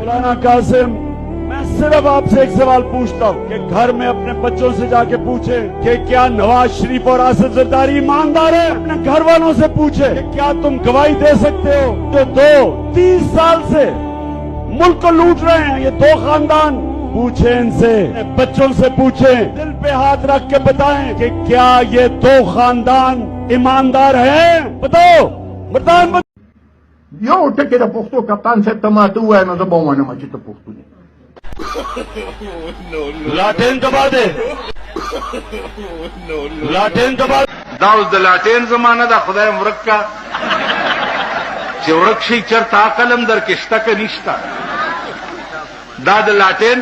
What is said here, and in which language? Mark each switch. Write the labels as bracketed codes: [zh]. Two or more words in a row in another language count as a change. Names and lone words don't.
[ur] مولانا قاسم میں صرف آپ سے ایک سوال پوچھتا ہوں کہ گھر میں اپنے بچوں سے جا کے پوچھیں کہ کیا نواز شریف اور آصف زرداری ایماندار ہے اپنے گھر والوں سے پوچھیں کہ کیا تم گواہی دے سکتے ہو جو 30 سال سے ملک کو لوٹ رہے ہیں یہ دو خاندان پوچھیں ان سے بچوں سے پوچھیں دل پہ ہاتھ رکھ کے بتائیں کہ کیا یہ دو خاندان ایماندار ہیں بتاؤ [ps] یو ټکی د پښتو کپتان صاحب ته ماته ووایه نو زه به ومنم چې ته پښتون یې لاټین دبا دے لاټین دبا دا اوس د لاټین زمانه ده خدای ورک کا چې ورک شي چرته عقل هم در کې شته که نشته دا د لاټین